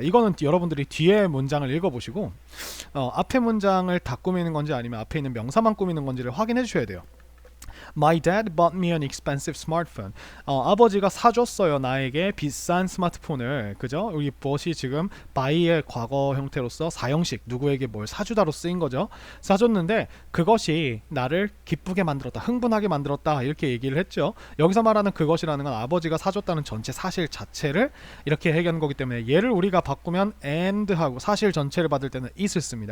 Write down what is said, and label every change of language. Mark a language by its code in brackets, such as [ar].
[ko] 이거는 여러분들이 뒤에 문장을 읽어보시고 앞에 문장을 다 꾸미는 건지 아니면 앞에 있는 명사만 꾸미는 건지를 확인해 주셔야 돼요. [en] My dad bought me an expensive smartphone. [ko] 아버지가 사줬어요. 나에게 비싼 스마트폰을. 그죠? 여기 bought 지금 buy의 과거 형태로서 사형식 누구에게 뭘 사주다로 쓰인 거죠. 사줬는데 그것이 나를 기쁘게 만들었다. 흥분하게 만들었다. 이렇게 얘기를 했죠. 여기서 말하는 그것이라는 건 아버지가 사줬다는 전체 사실 자체를 이렇게 얘기하는 거기 때문에 얘를 우리가 바꾸면 and하고 사실 전체를 받을 때는 it을 씁니다.